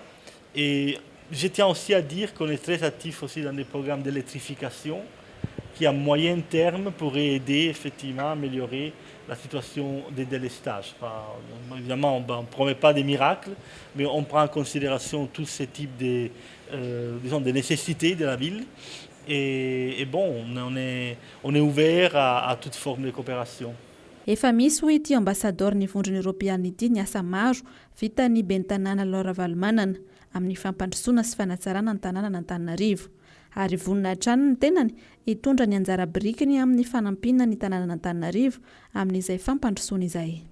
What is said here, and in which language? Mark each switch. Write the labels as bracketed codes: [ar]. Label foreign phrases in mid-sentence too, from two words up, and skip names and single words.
[fr] Et je tiens aussi à dire qu'on est très actif aussi dans des programmes d'électrification qui à moyen terme pourraient aider effectivement à améliorer la situation des délestages. Évidemment, on ne promet pas des miracles, mais on prend en considération tous ces types de nécessités de la ville. Et bon, on est ouvert à toute forme de coopération. [mg] Efa misy hoy ity ambasador ny vondrona Europeanina ity ny asa maro vita ny ben'ny tanàna Lalao Ravalomanana amin'ny fampandrosoana sy fanatsarana ny tanàna n'Antananarivo. Ary vonina hatrany ny tenany hitondra ny anjara birikiny amin'ny fanampiana ny tanàna n'Antananarivo amin'izay fampandrosoana izay.